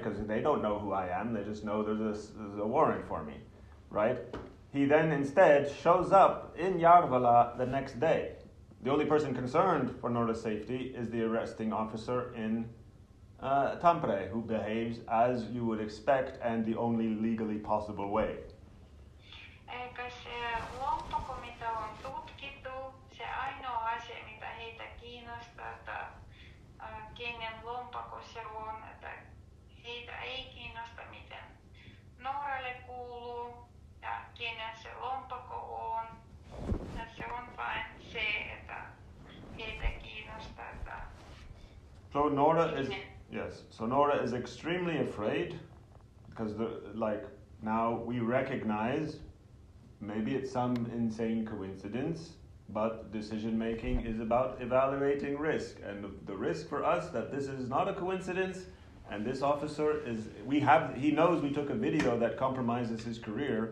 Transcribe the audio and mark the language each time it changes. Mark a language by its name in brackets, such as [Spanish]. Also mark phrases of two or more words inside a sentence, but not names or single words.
[English] Because they don't know who I am, they just know there's a warrant for me, right? He then instead shows up in Järvelä the next day. The only person concerned for Nora's safety is the arresting officer in Tampere, who behaves as you would expect and the only legally possible way. [Finnish] Eikä se lompakko, mitä on tutkittu, se ainoa asia, mitä heitä kiinnostaa, että kenen lompakko se on, että heitä ei kiinnosta, miten Noralle kuuluu ja kenen se lompakko on. Ja se on vain se, että heitä kiinnostaa, että [English] So Nora is extremely afraid because now we recognize maybe it's some insane coincidence, but decision making is about evaluating risk, and the risk for us that this is not a coincidence, and this officer he knows we took a video that compromises his career.